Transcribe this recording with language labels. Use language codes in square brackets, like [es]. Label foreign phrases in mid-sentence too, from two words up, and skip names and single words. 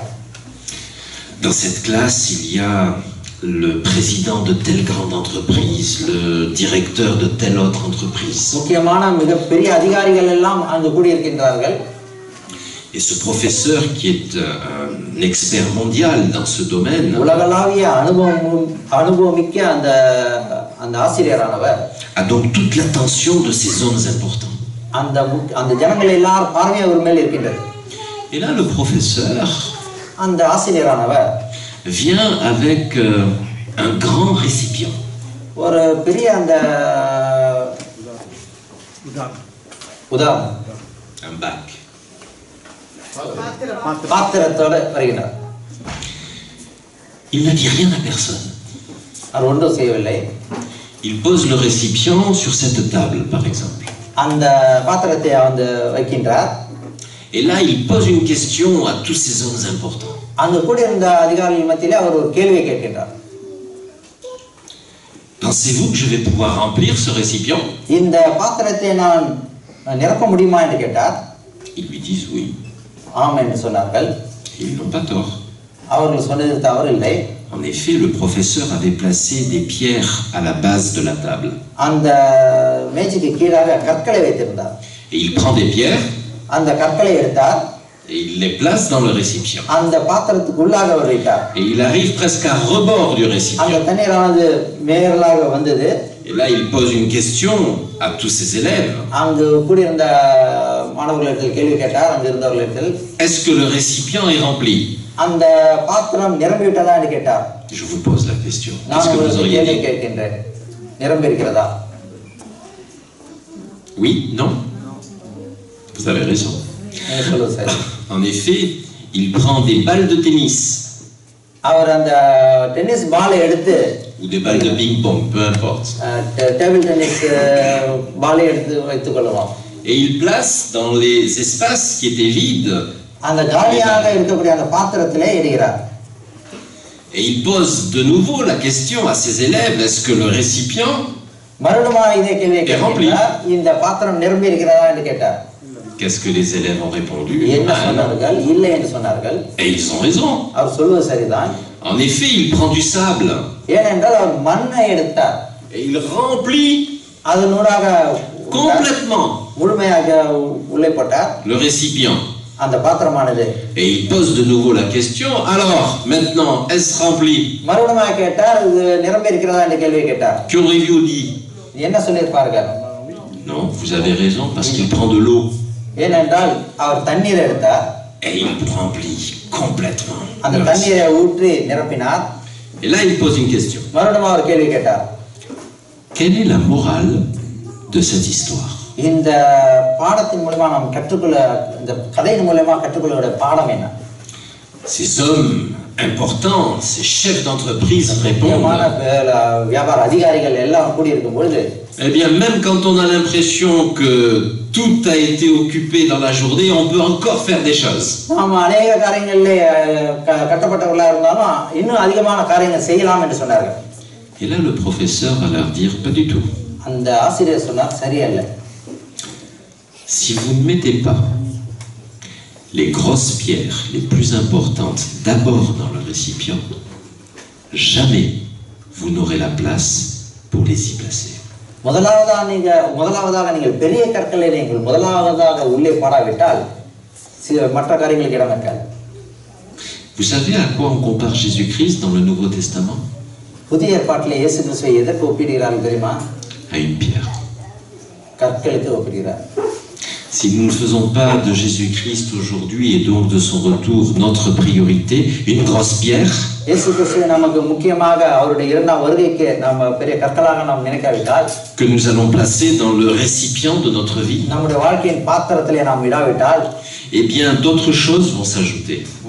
[fr] Dans cette classe, il y a le président de telle grande entreprise, le directeur de telle autre entreprise. [ta] முக்கியமான மிகப்பெரிய அதிகாரிகள் எல்லாம் அங்கு கூடியிருக்கின்றார்கள். [fr] Et ce professeur qui est un expert mondial dans ce domaine [ta] உலகளாவிய அனுபவமிக்க அந்த ஆசிரியரானவர் [fr] a donc toute l'attention de ces hommes importants. [ta] அந்த ஜனங்கள் எல்லாரும் பார்வை அவர் மேல் இருக்கின்றது. [fr] Et là, le professeur [ta] அந்த ஆசிரியரானவர் [fr] vient avec un grand récipient. [ta] ஒரு பெரிய அந்த உதாரணம் [fr] Un bac. [ta] பாத்திரத்தோட வருகிறார். [fr] Il ne dit rien à personne. [ta] அவர் ஒன்றும் செய்யவில்லை. [fr] Il pose le récipient sur cette table, par exemple. [ta] அந்த பாத்திரத்தை வந்து வைக்கின்றார். [fr] Et là, il pose une question à tous ces hommes importants. [ta] அங்க கூட இருந்த அதிகாரிகள் மத்தியிலே அவர் ஒரு கேள்வியை கேட்கின்றார். [fr] Pensez-vous que je vais pouvoir remplir ce récipient? [ta] இந்த பாத்திரத்தை நான் நிரப்ப முடியுமா என்று கேட்டார். [fr] Ils lui disent oui. [ta] ஆம் என்று சொன்னார்கள். [fr] Ils n'ont pas tort. [ta] அவர்கள் சொன்னது தவறில்லை. [fr] En effet, le professeur avait placé des pierres à la base de la table. [ta] அந்த மேஜைக்கு கீழாக கற்களை வைத்திருந்தார். [fr] Et il prend des pierres. [ta] அந்த கற்களை எடுத்தார். [fr] Et il les place dans le récipient. [ta] அந்த பாத்திரத்துக்குள்ளாக வைத்தார். [fr] Et il arrive presque à rebord du récipient. [ta] அந்த தண்ணீரானது மேலாக வந்தது. [fr] Et là, il pose une question à tous ses élèves. [ta] அங்கு கூட இருந்த மாணவர்களிடத்தில் கேள்வி கேட்டார். அங்கு இருந்தவர்களிடத்தில் [fr] Est-ce que le récipient est rempli? [ta] அந்த பாத்திரம் நிரம்பி விட்டதா என்று கேட்டார். [fr] Je vous pose la question. [ta] நான் [fr] Qu'est-ce que vous [ta] உங்களுக்கு [fr] auriez [ta] கேள்வி [fr] dit? [ta] கேட்கின்றேன். நிரம்பி இருக்கிறதா? [fr] Oui? Non? Vous avez raison. [ta] சொல்லுங்க சார். [fr] En effet, il prend des balles de tennis. [ta] அவர் அந்த டென்னிஸ் பாலை எடுத்து [fr] ou des balles de ping-pong, peu importe. [en] table tennis [ta] பாலை எடுத்து வைத்துக் கொள்ளுவோம். [fr] Et il place dans les espaces qui étaient vides. [ta] அந்த காலியாக இருக்கக்கூடிய அந்த பாத்திரத்திலே எறிகிறார். [fr] Et il pose de nouveau la question à ses élèves, est-ce que le récipient [ta] மறுபடியும் இதே கேள்வியை கேட்டார், இந்த பாத்திரம் நிரம்பி இருக்கிறதா என்று கேட்டார். [fr] Qu'est-ce que les élèves ont répondu? [ta] என்ன சொன்னார்கள்? இல்லை என்று சொன்னார்கள். [fr] Et ils ont raison. [ta] அவர் சொல்வது சரிதான். [fr] En effet, il prend du sable. [ta] ஏனென்றால் அவர் மண்ணை எடுத்தார். [fr] Et il remplit [ta] அதனூடாக [fr] complètement [ta] முழுமையாக உள்ளே போட்டார் [fr] le récipient. [ta] அந்த பாத்திரமானது. [fr] Et il pose de nouveau la question, alors, maintenant, est-ce rempli? [ta] மறுபடியும் கேட்டார், இது நிரம்பி இருக்கிறதா என்ற கேள்வியை கேட்டார். [fr] Qu'auriez-vous dit? [ta] என்ன சொல்லியிருப்பார்கள்? [fr] Non, vous avez raison, parce qu'il prend de l'eau. [ta] ஏனென்றால் அவர் தண்ணீரை எடுத்தார். [fr] Et il remplit complètement. [ta] அந்த தண்ணீரை ஊற்றி நிரப்பினார். [fr] Et là, il pose une question. [ta] மறுபடியும் அவர் கேள்வி கேட்டார். [fr] Quelle est la morale de cette histoire? [ta] இந்த பாடத்தின் மூலமா நாம் கற்றுக்கொள்ள, இந்த கதையின் மூலமா கற்றுக்கொள்ள பாடம் என்ன? [fr] Ces hommes importants, ces chefs d'entreprise répondent. [ta] வியாபார அதிகாரிகள் எல்லாம் கூடி இருக்கும் பொழுது, [fr] eh bien, même quand on a l'impression que tout a été occupé dans la journée, on peut encore faire des choses. [ta] நாம் अनेக காரியங்களிலே கட்டப்பட்டவர்களாக இருந்தாலும் இன்னும் அதிகமான காரியங்கள் செய்யலாம் என்று சொன்னார்கள். [fr] Et là, le professeur va leur dire, pas du tout. [ta] அந்த ஆசிரியர் சொன்னார், சரியல்ல. [fr] Si vous ne mettez pas les grosses pierres les plus importantes d'abord dans le récipient, jamais vous n'aurez la place pour les y placer. [ta] முதலாவதாக நீங்கள் பெரிய கற்களை நீங்கள் முதலாவதாக உள்ளே பாடாவிட்டால் மற்ற காரியங்களுக்கு இடம் இருக்காது. [fr] Vous savez à quoi on compare Jésus-Christ dans le Nouveau Testament? [ta] புதிய ஏற்பாட்டிலே இயேசு கிறிஸ்துவை எதற்கு ஒப்பிடுகிறார்கள் தெரியுமா? [fr] À une pierre. [ta] கற்களுக்கு ஒப்பிடுகிறார். [fr] Si nous ne faisons pas de Jésus-Christ aujourd'hui et donc de son retour notre priorité, une grosse pierre, que nous allons placer dans le récipient de notre vie, eh bien d'autres choses vont s'ajouter.